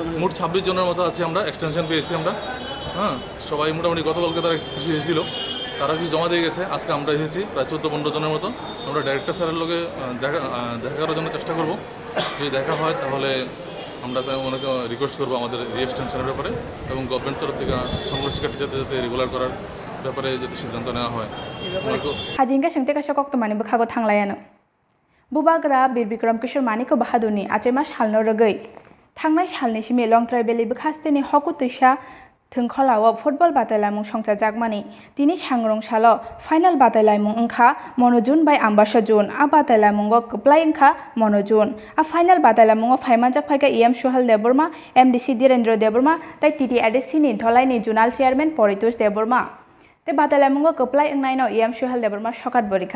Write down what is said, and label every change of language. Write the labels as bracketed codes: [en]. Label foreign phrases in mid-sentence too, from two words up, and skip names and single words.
[bn] মোট 26 জনের মতো আছি আমরা এক্সটেনশন পেয়েছি আমরা হ্যাঁ সবাই মোটামুটি গতকালকে তারা কিছু এসেছিলো তারা কিছু জমা দিয়ে গেছে আজকে আমরা এসেছি প্রায় 14-15 জনের মতো আমরা ডাইরেক্টর স্যারের লোকে দেখা করার জন্য চেষ্টা করব যদি দেখা হয় তাহলে আমরা ওনাকে রিকোয়েস্ট করবো আমাদের রি এক্সটেনশনের ব্যাপারে এবং গভর্নমেন্ট তরফ থেকে সমগ্র শিক্ষা টিচারদের যাতে রেগুলার করার ব্যাপারে যদি সিদ্ধান্ত নেওয়া হয় [trp] Hadinga sengte ka Koktwmani bekhago thanglayano Bubagra Birbikram Kishore Maniko Bahadurni achema salno rogoi thangnai salni simi long traibeli bekhasteni hoku tuisa [brx] थोंखलाव फुटबल बादायलायमुं संसा जागमानि दिनै सांग्रंसाल फाइनाल बादायलायमुं ओंखा मनजुन बाय आम्बासा जुन आ बादायलायमुंगो कप्लाय ओंखा मनजुन आ फाइनाल बादायलायमुंगो फाइमानजाक फाइगा एम सुहाल देबरमा एमडीसी धीरेन्द्र देबरमा ताई टीटीआरडीसीनि धलाइनि जुनाल चेयारमैन परितोष देबरमा ते बादायलायमुंगो कप्लाय ओंनायनो एम सुहाल देबरमा सकात बरिखा